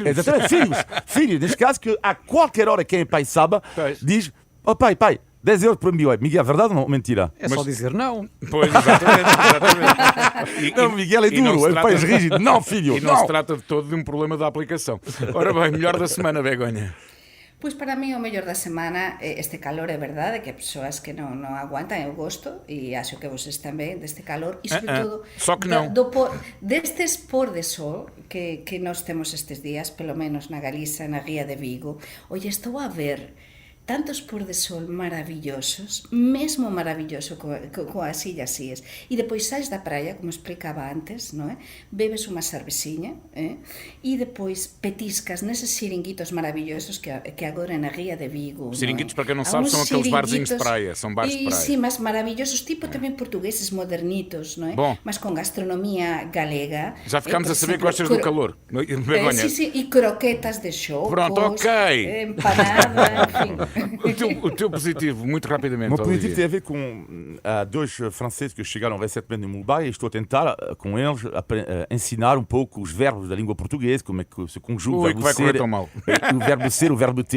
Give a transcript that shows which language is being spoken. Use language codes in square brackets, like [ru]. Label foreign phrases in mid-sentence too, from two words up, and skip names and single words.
[pt] Exatamente, filhos, neste caso, que a qualquer hora quem é pai sabe, Pois. diz, pai, 10 euros para o MBWay. Miguel, verdade ou não? Mentira. É só dizer não. Pois, exatamente. Não, Miguel é e não duro, se é trata- pai rígido. Não, filho, E não não. se trata de todo de um problema da aplicação. Ora bem, melhor da semana, Begonha. [gl] Pois para mí o mellor da semana este calor, é verdade que hai persoas que non aguantan, eu gosto e acho que vocês tamén deste calor e sobre todo só que non. destes por de sol que nós temos estes días, pelo menos na Galiza, na Ría de Vigo. Oye, estou a ver tantos por de sol maravillosos, mesmo maravilloso coas illas Cíes, e depois sais da praia, como explicaba antes, non é? Bebes unha cerveciña, e depois petiscas neses xiringuitos maravillosos que agora na Ría de Vigo. [pt] Xiringuitos, para quem não Há sabe, uns são aqueles barzinhos de xiringuitos, praia, são bares de praia. [gl] Sí, mas maravillosos, tipo tamén portugueses modernitos, non é? [pt] Bom. [gl] Mas con gastronomía galega. [pt] Já ficámos a por saber que exemplo, gostas do calor. Begonha. [gl] Sí, e croquetas de chocos. [pt] Pronto, ok. [gl] Empanada, enfim. [pt] O teu positivo, muito rapidamente. O meu positivo tem Olivier. a ver com dois franceses que chegaram recentemente em Mumbai e estou a tentar, com eles, ensinar um pouco os verbos da língua portuguesa, como é que se conjuga o Ui, verbo que vai correr ser, tão mal. o verbo ser, o verbo ter.